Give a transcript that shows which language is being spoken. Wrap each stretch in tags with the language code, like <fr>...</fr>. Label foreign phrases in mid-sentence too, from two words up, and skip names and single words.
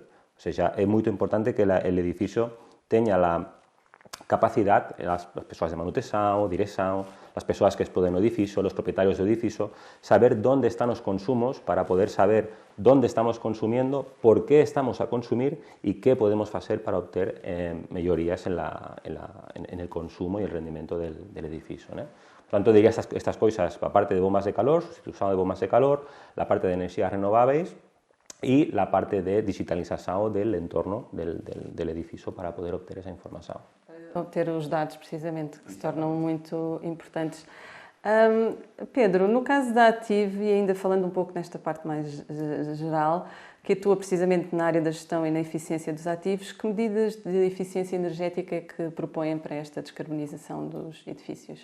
<gl>O sea, é moito importante que</gl> <es>el edificio</es> <gl>teña a capacidade, as persoas de manutención, dirección, as persoas que exploten o edificio, os propietarios do edificio, saber onde están os consumos para poder saber onde estamos consumiendo, por qué estamos a consumir e que podemos facer para obter mellorías</gl> <es>en el consumo</es> <gl>e el rendimento</gl> <es>del edificio,</es> <gl>¿no? Por tanto, diría estas cousas, a parte de bombas de calor, sustitución de bombas de calor,</gl> <es>la parte</es> <gl>de enerxías renováveis e</gl> <es>la parte de digitalización del entorno del edificio</es> <gl>para poder obter esa información.</gl> <pt>Obter os dados, precisamente, que se tornam muito importantes. Pedro, no caso da Active, e ainda falando um pouco nesta parte mais geral, que atua precisamente na área da gestão e na eficiência dos ativos. Que medidas de eficiência energética é que propõem para esta descarbonização dos edifícios?</pt>